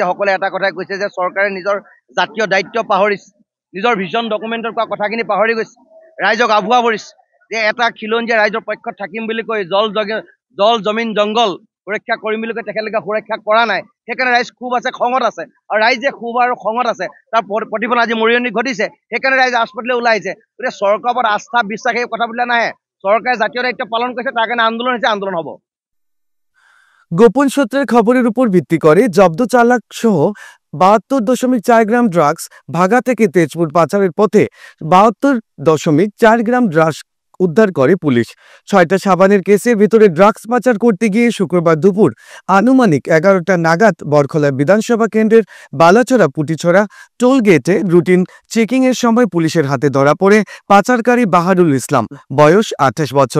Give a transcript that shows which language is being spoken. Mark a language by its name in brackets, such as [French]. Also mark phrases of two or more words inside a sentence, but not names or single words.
[Assamese] সকলোৱে এটা কথাই কৈছে যে চৰকাৰে নিজৰ জাতীয় দায়িত্ব পাহৰিছে, নিজৰ [English] vision document [Assamese] কোৱা কথাখিনি পাহৰি গৈছে, ৰাইজক আভুৱা কৰিছে যে এটা খিলঞ্জীয়া ৰাইজৰ পক্ষত থাকিম বুলি কৈ জল জমিন জংগল সুৰক্ষা কৰিম বুলি কৈ তেখেতলোকে সুৰক্ষা কৰা নাই। সেইকাৰণে ৰাইজ ক্ষোভ আছে, খঙত আছে, আৰু ৰাইজে ক্ষোভ আৰু খঙত আছে তাৰ প্ৰতিফলন আজি মৰিয়নি ঘটিছে। সেইকাৰণে ৰাইজ ৰাজপথলৈ ওলাইছে। গতিকে চৰকাৰৰ ওপৰত আস্থা বিশ্বাস এই কথাবিলাক নাহে। চৰকাৰে জাতীয় দায়িত্ব পালন কৰিছে, তাৰ কাৰণে আন্দোলন হৈছে, আন্দোলন হ'ব। [Bangla] গোপন সূত্রের খবরের উপর ভিত্তি করে জব্দ চালাক সহ ৭২.৪ গ্রাম ড্রাগস ভাগা থেকে তেজপুর পাচারের পথে ৭২.৪ গ্রাম ড্রাগস উদ্ধার করে পুলিশ। ৬টা সাবানের কেসের ভেতরে ড্রাগস পাচার করতে গিয়ে শুক্রবার দুপুর আনুমানিক ১১টা নাগাদ বরখলা বিধানসভা কেন্দ্রের বালাচড়া পুটিছড়া টোল গেটে [English] routine checking [Bangla] সময় পুলিশের হাতে ধরা পড়ে পাচারকারী বাহারুল ইসলাম, বয়স ২৮ বছর।